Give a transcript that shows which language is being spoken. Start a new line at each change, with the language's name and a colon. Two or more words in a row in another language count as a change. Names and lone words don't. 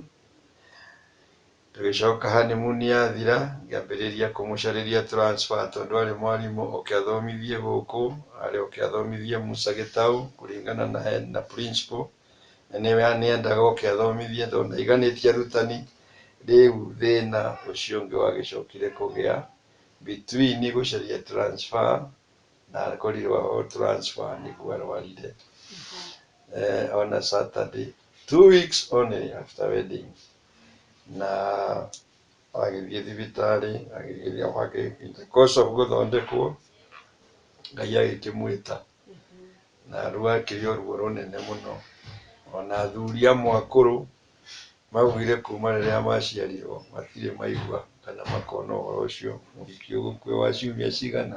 Kikuyu: Tũgĩcoka honeymoon yathira ngĩambĩrĩria kũmũcarĩria transfer tondũ arĩ mwarimũ oke athomithie gũkũ arĩ oke athomithie Musa Gĩtaũ kũringana na principal. Na nĩendaga oke athomithie tondũ ndaiganĩtie arutani. Rĩu thĩna ũcio ũngĩ wagĩcokire kũgĩa between gũcaria transfer na akorirwo transfer nĩguo arwarire
English: on a Saturday 2 weeks only after wedding.
Kikuyu: Na agĩthiĩ thibitarĩ agĩthiĩ
English: course of
Kikuyu: gũthondekwo Ngai agĩkĩmwĩta na rĩu akĩrĩ o ruo rũnene mũno. Ona athuri amwe akũrũ maugire kuma rĩrĩa maciarirwo matirĩ maigua kana makona ũhoro ũcio mũhiki ũgũkua wa ciumia cigana.